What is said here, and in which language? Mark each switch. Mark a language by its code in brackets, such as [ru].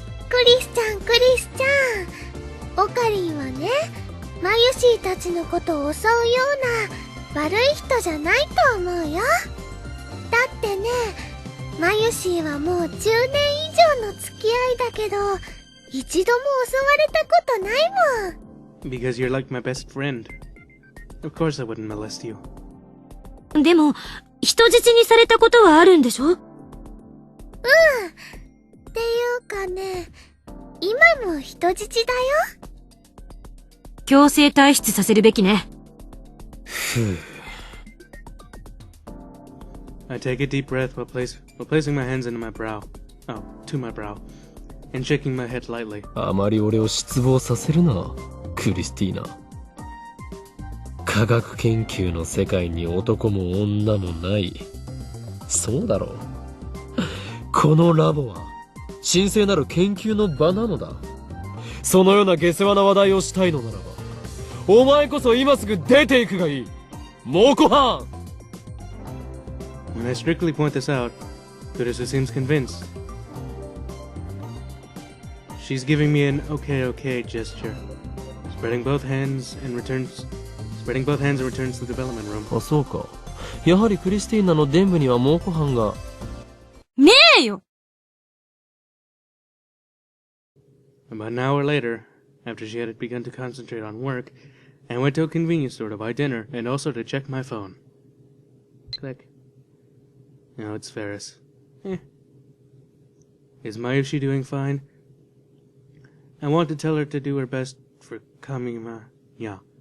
[ja] クリスちゃん、クリスちゃん。オカリンはね、マユシーたちのことを襲うような悪い人じゃないと思うよ。だってね、マユシーはもう10年以上の付き合いだけど、一度も襲われたことないもん。 [en] Because you're like my best friend. Of course I wouldn't molest you. [ja] でも、人質にされたことはあるんでしょ？っていうかね、今も人質だよ。強制退出させるべきね。 [en] I take a deep breath while placing my hands into my brow. Oh, to my brow. And shaking my head lightly. [ja] あまり俺を失望させるな、クリスティーナ。科学研究の世界に男も女もない。そうだろう。このラボは神聖なる研究の場なのだ。そのような下世話な話題をしたいのならば、お前こそ今すぐ出ていくがいい、猛虎犯。 [en] When I strictly point this out, Kurusu seems convinced. She's giving me an okay gesture, spreading both hands and returns to the development room. [ja] あ、そうか。やはりクリスティーナの伝部には猛虎犯が。ねえよ。 [en] About an hour later, after she had begun to concentrate on work, I went to a convenience store to buy dinner and also to check my phone. Click. No, it's Ferris. Is Mayushi doing fine? I want to tell her to do her best for Kamima. Yeah.